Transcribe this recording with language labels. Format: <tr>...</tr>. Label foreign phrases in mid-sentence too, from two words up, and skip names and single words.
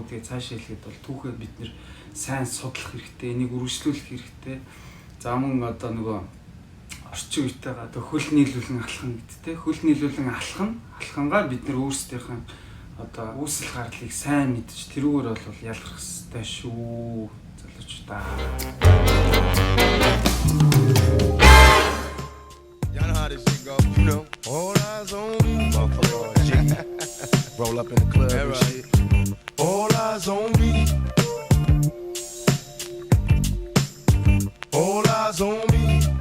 <mn>Тэгээ цаашаа хэлэхэд бол түүхээ бид нэр сайн судлах хэрэгтэй, энийг үргэлжлүүлэх хэрэгтэй. За мөн одоо нөгөө орчин үетэйгээ одоо хөл нийлүүлэн алхах гэдтэй. Хөл нийлүүлэн алхангаа бид нэр өөрсдийнхэн одоо үүсэл гарлыг сайн мэдж тэрүүгээр бол ялгах хэрэгтэй шүү. Залуучдаа.</mn> <en>Y'all know how this shit go, you know. All eyes on me, motherfucker. G. Roll up in the club and shit. All eyes on me. All eyes on me.</en>